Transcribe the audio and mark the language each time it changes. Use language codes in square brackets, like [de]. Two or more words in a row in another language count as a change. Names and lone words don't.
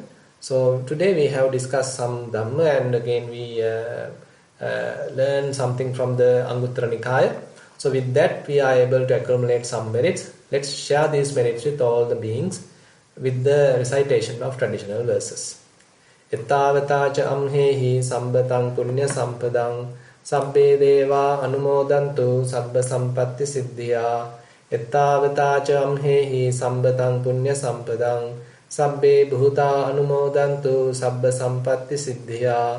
[en] So today we have discussed some Dhamma, and again we learn something from the Anguttara Nikaya. So with that we are able to accumulate some merits. Let's share these merits with all the beings with the recitation of traditional verses. [pi] Ettavata ca amhehi sambataṃ punya sampadang sabbe deva anumodantu sabba sampatti siddhya. Ettavata ca amhehi sambataṃ punya sampadang sabbe bhuta anumodantu sabba sampatti siddhya.